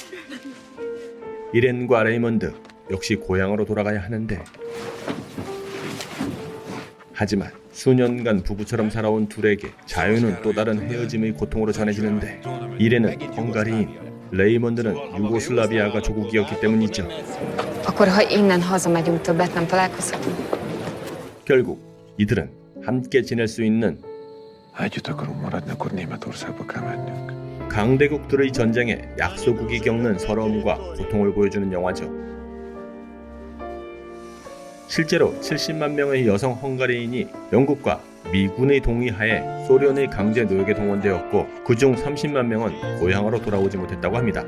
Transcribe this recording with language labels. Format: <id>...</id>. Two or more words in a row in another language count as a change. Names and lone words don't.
<ko>이렌과 레이먼드 역시 고향으로 돌아가야 하는데, 하지만 수년간 부부처럼 살아온 둘에게 자유는 또 다른 헤어짐의 고통으로 전해지는데, 이렌은 헝가리인, 레이먼드는 유고슬라비아가 조국이었기 때문이죠.</ko> <hu>Akkor, ha innen hazamegyünk, többet nem találkozhatunk.</hu> <ko>결국 이들은 함께 지낼 수 있는</ko> <hu>Ha együtt akarunk maradni, akkor Németországba kell mennünk.</hu> <ko>강대국들의 전쟁에 약소국이 겪는 서러움과 고통을 보여주는 영화죠. 실제로 70만 명의 여성 헝가리인이 영국과 미군의 동의하에 소련의 강제 노역에 동원되었고, 그중 30만 명은 고향으로 돌아오지 못했다고 합니다.</ko>